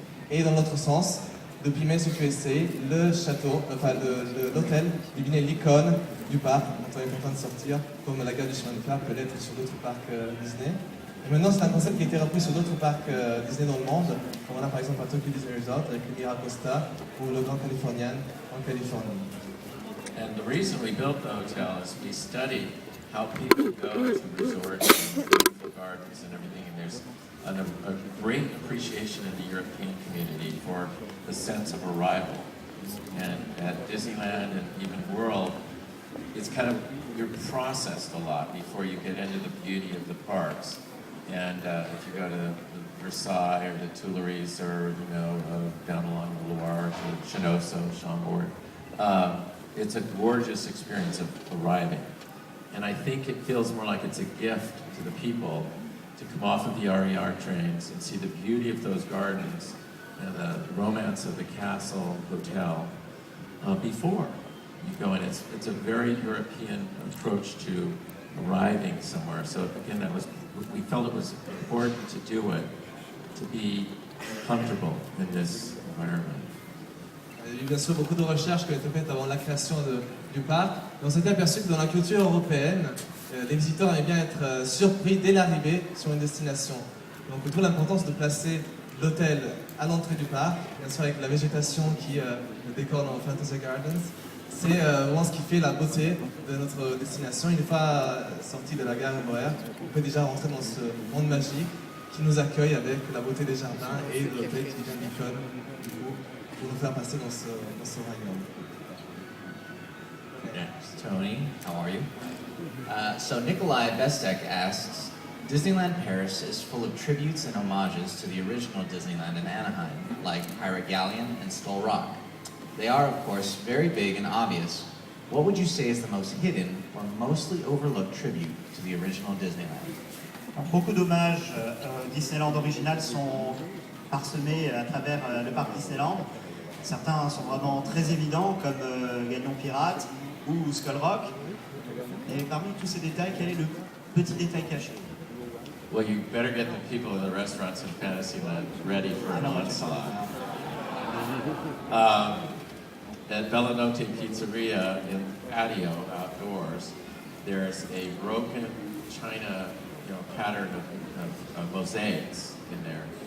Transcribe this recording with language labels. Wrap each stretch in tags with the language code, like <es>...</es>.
<fr>Et dans l'autre sens, depuis Main Street USA, le château, enfin l'hôtel devenait l'icône du parc, dont on est content de sortir, comme la gare du chemin de fer peut l'être sur d'autres parcs Disney. Et maintenant, c'est un concept qui a été repris sur d'autres parcs Disney dans le monde, comme on a par exemple à Tokyo Disney Resort avec le Miracosta ou le Grand Californian en Californie.</fr> <en>And the reason we built the hotel is we studied how people go to resorts and beautiful gardens and everything, and there's a great appreciation in the European community for the sense of arrival. And at Disneyland and even World, it's kind of, you're processed a lot before you get into the beauty of the parks. And if you go to Versailles or the Tuileries or, down along the Loire to Chinoso, Chambord, it's a gorgeous experience of arriving. And I think it feels more like it's a gift to the people to come off of the RER trains and see the beauty of those gardens and the romance of the castle hotel before you go in. It's a very European approach to arriving somewhere. So again, we felt it was important to do it, to be comfortable in this environment.</en> <fr>Il y a eu bien sûr beaucoup de recherches qui ont été faites avant la création du parc. Et on s'était aperçu que dans la culture européenne, les visiteurs aimaient bien être surpris dès l'arrivée sur une destination. Donc d'où l'importance de placer l'hôtel à l'entrée du parc, bien sûr avec la végétation qui le décore dans Fantasy Gardens. C'est vraiment ce qui fait la beauté de notre destination. Une fois sorti de la gare RER, on peut déjà rentrer dans ce monde magique qui nous accueille avec la beauté des jardins et de l'hôtel qui devient l'icône du coup, pour nous faire passer dans ce royaume.</fr> <en>Next, Tony, how are you? So Nikolai Bestek asks, Disneyland Paris is full of tributes and homages to the original Disneyland in Anaheim, like Pirate Galleon and Skull Rock. They are, of course, very big and obvious. What would you say is the most hidden or mostly overlooked tribute to the original Disneyland?</en> <fr>Alors, beaucoup d'hommages au Disneyland original sont parsemés à travers le parc Disneyland. Certains sont vraiment très évidents, comme Galion Pirate ou Skull Rock. Et parmi tous ces détails, quel est le petit détail caché?</fr> <en>Well, you better get the people in the restaurants in Fantasyland ready for an onslaught. At Bellanotte Pizzeria in patio outdoors, there's a broken china, pattern of mosaics in there.</en>